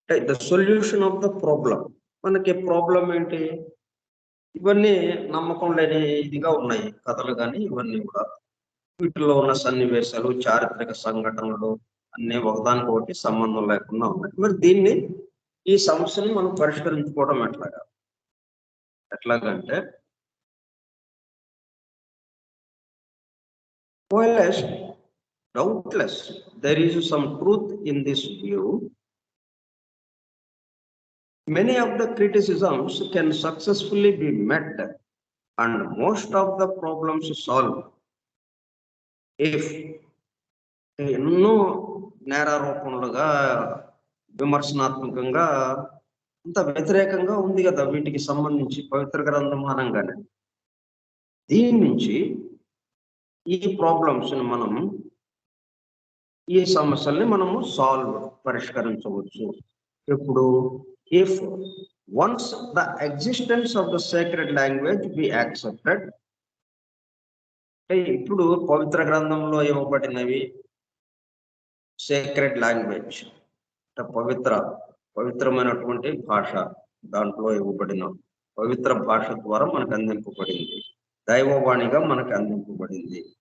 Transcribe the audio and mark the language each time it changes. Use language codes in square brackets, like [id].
[en] The solution of the problem. [te] మనకి problem ఏంటి? ఇవన్నీ నమ్మకం లేని ఇదిగా ఉన్నాయి కథలు, కానీ ఇవన్నీ కూడా వీటిలో ఉన్న సన్నివేశాలు, చారిత్రక సంఘటనలు అన్నీ ఒకదానికొకటి సంబంధం లేకుండా ఉన్నాయి. మరి దీన్ని, ఈ సమస్యని మనం పరిష్కరించుకోవడం ఎట్లాగంటే [en] doubtless there is some truth in this view. Many of the criticisms can successfully be met and most of the problems solved if [te] ఎన్నో నేరారోపణలుగా, విమర్శనాత్మకంగా, అంత వ్యతిరేకంగా ఉంది కదా వీటికి సంబంధించి పవిత్ర గ్రంథం అనగానే. దీని నుంచి ఈ ప్రాబ్లమ్స్ ని మనం, ఈ సమస్యల్ని మనము పరిష్కరించవచ్చు. ఇప్పుడు [en] if once the existence of the sacred language be accepted, [te] ఇప్పుడు పవిత్ర గ్రంథంలో ఇవ్వబడినవి సేక్రెడ్ లాంగ్వేజ్, పవిత్రమైనటువంటి భాష, దాంట్లో ఇవ్వబడిన పవిత్ర భాష ద్వారా మనకు అందింపబడింది, దైవవాణిగా మనకు అందింపబడింది.